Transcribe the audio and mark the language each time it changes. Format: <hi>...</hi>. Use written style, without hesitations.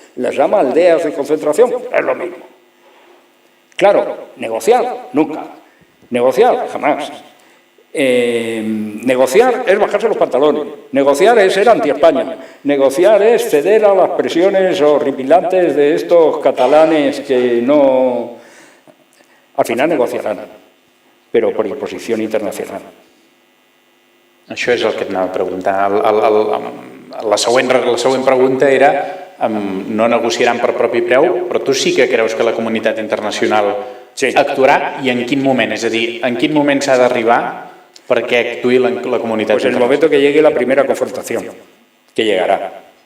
<es>Les llama aldeas de concentración, es lo mismo. Claro, negociar, nunca. Negociar, jamás. Negociar es bajarse los pantalones, negociar es ser anti-España, negociar es ceder a las presiones horripilantes de estos catalanes que no...</es> <ca>Al final negociarán, però per imposició internacional. Això és el que et anava a preguntar. La següent pregunta era: no negociaran per propi preu, però tu sí que creus que la comunitat internacional actuarà, i en quin moment? És a dir, en quin moment s'ha d'arribar perquè actuï la comunitat internacional?</ca> <es>Pues en el momento que llegue la primera confrontación, que llegará.</es>